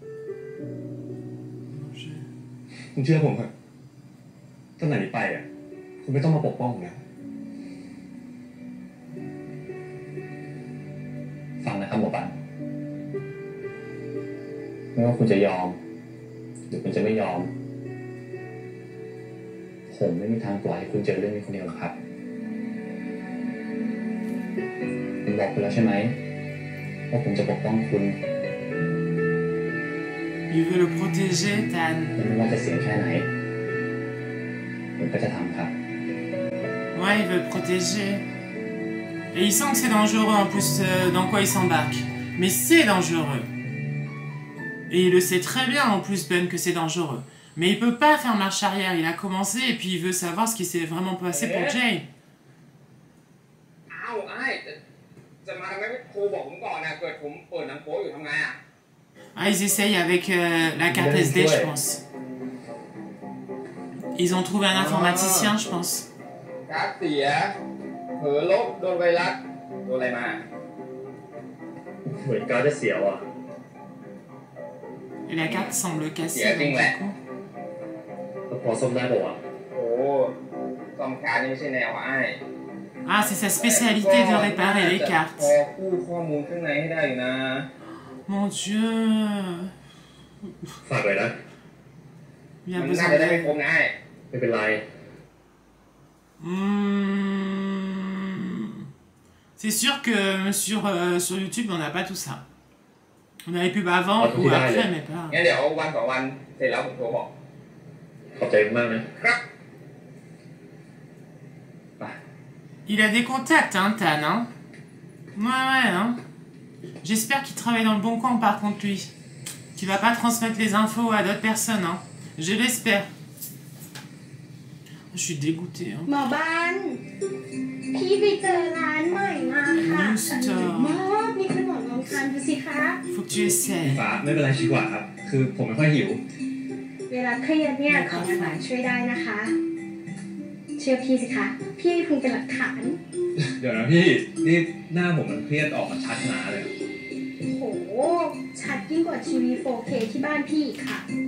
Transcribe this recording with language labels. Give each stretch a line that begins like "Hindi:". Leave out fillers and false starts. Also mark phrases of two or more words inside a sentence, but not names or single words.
Thai: คุณเชื่อผมเถอะตั้งแต่นี้ไปคุณไม่ต้องมาปกป้องผมนะฟังนะครับหมอปันไม่ว่าคุณจะยอมหรือคุณจะไม่ยอม ผมไม่มีทางปล่อยให้คุณเจอเรื่องนี้คนเดียวหรอกครับผมบอกคุณแล้วใช่ไหมว่าผมจะปกป้องคุณ
French: Il veut le protéger, Tan.
Thai: ไม่ว่าจะเสี่ยงแค่ไหนผมก็จะทำครับ
French: Ouais, il veut le protéger. Et il sent que c'est dangereux en plus dans quoi il s'embarque. Mais c'est dangereux. Et il le sait très bien en plus, Ben, que c'est dangereux. Mais il peut pas faire marche arrière. Il a commencé et puis il veut savoir ce qui s'est vraiment passé pour Jay.
Thai: อ้าวไอ้จะมาทำไมไม่ครูบอกผมก่อนนะเกิดผมเปิดหนังโป๊อยู่ทำไงอ่ะ
French: Ah, ils essayent avec la carte SD, je pense. Ils ont trouvé un informaticien, je pense.
Thai: การ์ดเสียเผลอลบโดนไวรัสโดนอะไรมาเหมือนการ์ดจะเสียว่ะ
French: Et la carte semble cassée. Yeah, donc, ouais. du coup.
Thai: พอซ่อมได้ป่ะโอ้ซ่อมการ์ดนี่ไม่ใช่แนวไอ้
French: Ah, c'est sa spécialité de réparer les
Thai: พ
French: cartes.
Thai: อกู้ข้อมูลข้างในให้ได้อยู่นะ
French: Mon Dieu.
Thai: ฝากเลยนะ
French: Il a
Thai: มัน
French: besoin
Thai: น่าจะได้ไม่
French: d'aide.
Thai: ครบนะไอ้ไม่เป็นไร
French: C'est sûr que sur YouTube, on n'a pas tout ça. On a les pubs avant ou après, mais pas.
Thai: งั้นเดี๋ยววันสองวันเสร็จแล้วผมโทรบอกขอบใจมากนะครับ
French: Il a des contacts, hein, Tan, hein. Ouais, hein. J'espère qu'il travaille dans le bon coin, par contre, lui. Qu'il va pas transmettre les infos à d'autres personnes, hein. Je l'espère. Je suis dégoûtée, hein.
Thai: หมอบ้านพี่ไปเจอร้านใหม่มาค่ะหมอมีขนมลองทานดูสิคะ
French: Faut que tu essaies.
Thai: ฟ้าไม่เป็นไรชิกว่าครับ คือผมไม่ค่อยหิว เวลาเครียดเนี่ยของหวานช่วยได้นะคะ เชื่อพี่สิคะพี่คงเป็นหลักฐาน เดี๋ยวนะพี่ นี่หน้าผมมันเครียดออกมาชัดหนาเลย โหชัดยิ่งกว่าทีวี 4K ที่บ้านพี่อีกค่ะ